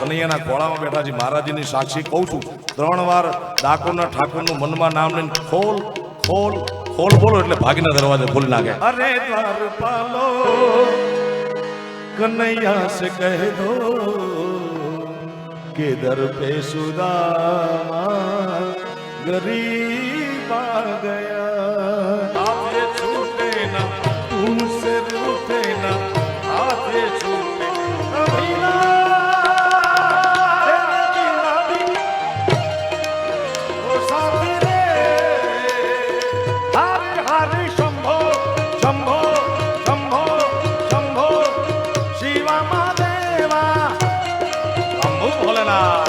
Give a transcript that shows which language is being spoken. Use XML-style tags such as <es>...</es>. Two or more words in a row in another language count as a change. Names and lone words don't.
<gu>કનૈયાના ખોળામાં બેઠા છે મહારાજીની સાક્ષી કહું છું, 3 વાર ડાકોરના ઠાકોરનું મનમાં નામ લઈને ખોલ ખોલ ખોલ બોલો એટલે ભાગીના દરવાજે ખોલી નાખે.</gu> <hi>अरे द्वारपालो कनैया से कह दो के दर पे सुदामा गरीब आ गया. आपसे छूटे ना तुमसे रूठे ना, आपसे छूटे कभी ना तेरे बिना भी ओ साथी रे.</hi> <sa>हरे हरे शंभो शंभो शंभो शंभो शिवा महादेवा शंभो भोलेनाथ.</sa>